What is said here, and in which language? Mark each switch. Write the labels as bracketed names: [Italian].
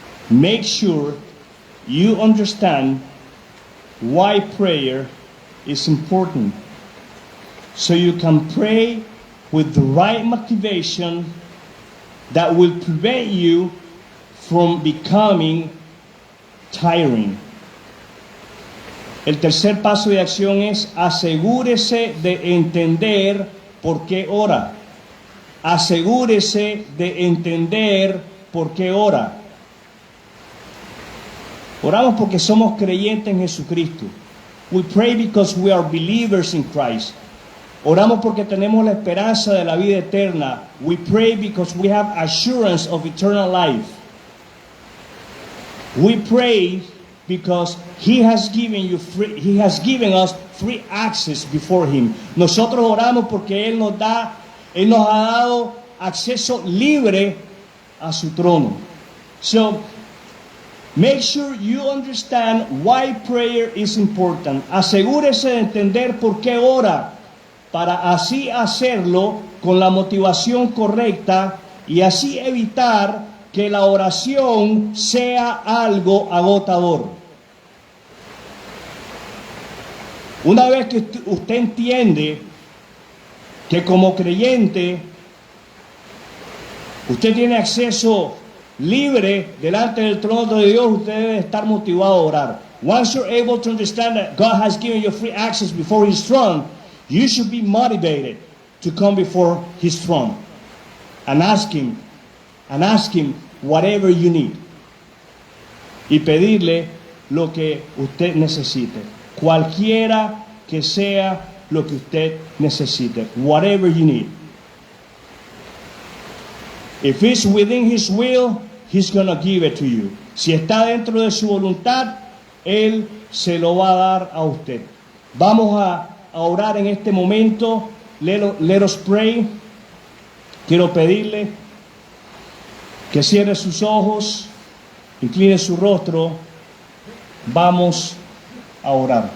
[English] Make sure you understand why prayer is important, so you can pray with the right motivation that will prevent you from becoming tiring. [Spanish] El tercer paso de acción es asegúrese de entender por qué ora. Asegúrese de entender por qué ora. Oramos porque somos creyentes en Jesucristo. [English] We pray because we are believers in Christ. [Spanish] Oramos porque tenemos la esperanza de la vida eterna. [English] We pray because we have assurance of eternal life. We pray because He has given us free access before Him. [Spanish] Nosotros oramos porque Él nos ha dado acceso libre a su trono. [English] So, make sure you understand why prayer is important. [Spanish] Asegúrese de entender por qué ora, para así hacerlo con la motivación correcta y así evitar que la oración sea algo agotador. Una vez que usted entiende que como creyente usted tiene acceso libre delante del trono de Dios, usted debe estar motivado a orar. [English] Once you're able to understand that God has given you free access before His throne, you should be motivated to come before His throne and ask Him whatever you need. [Spanish] Y pedirle lo que usted necesite. Cualquiera que sea lo que usted necesite. [English] Whatever you need. If it's within His will, He's going to give it to you. [Spanish] Si está dentro de su voluntad, Él se lo va a dar a usted. Vamos a orar en este momento. [English] Let us pray. [Spanish] Quiero pedirle que cierre sus ojos, incline su rostro. Vamos a orar.